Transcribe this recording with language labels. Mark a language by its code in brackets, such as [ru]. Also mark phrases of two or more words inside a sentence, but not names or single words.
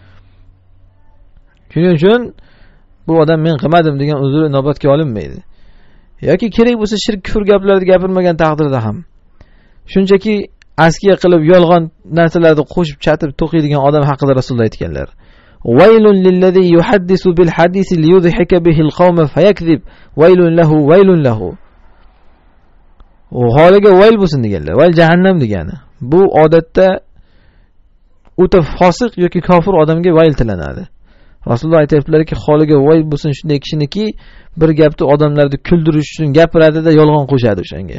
[uz] Shuning uchun bu odam men qilmadim degan uzr inobatga olinmaydi. Yoki kerak bo'lsa shirk kufr gaplarni gapirmagan taqdirda ham shunchaki askiya qilib yolg'on narsalarni qo'shib chatib to'qiydigan odam haqida Rasululloh aytganlar. [ar] ويل للذي يحدث بالحديث ليضحك به القوم فيكذب. ويل له. [uz] O holiga vayl bo'lsin deganlar. Vayl jahannam degani. Bu odatda o'ta fosiq yoki kofir odamga vayl tilanadi. Rasululloh aytibdilarki, holiga vayl bo'lsin shunday kishiniki, bir gapni odamlarni kuldirish uchun gapiradi-da yolg'on qo'shadi o'shanga.